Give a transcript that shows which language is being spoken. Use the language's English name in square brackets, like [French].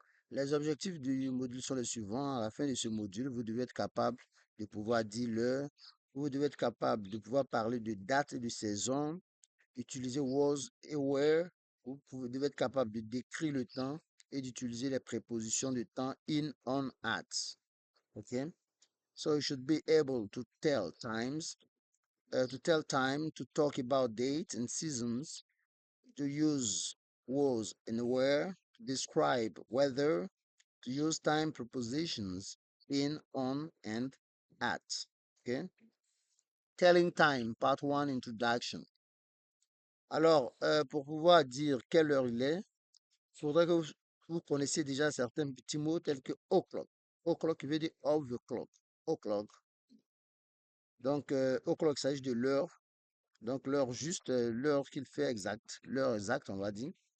[French] Les objectifs du module sont les suivants. À la fin de ce module, vous devez être capable de pouvoir dire l'heure, vous devez être capable de pouvoir parler de date et de saison, utiliser was et were, devez être capable de décrire le temps et d'utiliser les prépositions de temps in, on, at. OK? [English] So you should be able to tell time, to talk about dates and seasons, to use was and where, to describe weather, to use time prepositions in, on, and at. Okay? Telling time, part one, introduction. [French] Alors, pour pouvoir dire quelle heure il est, il faudrait que vous connaissiez déjà certains petits mots tels que o'clock. O'clock qui veut dire [English] of the clock. [French] O'clock. Donc, o'clock, il s'agit de l'heure. Donc, l'heure juste, l'heure qu'il fait exact, l'heure exacte, on va dire.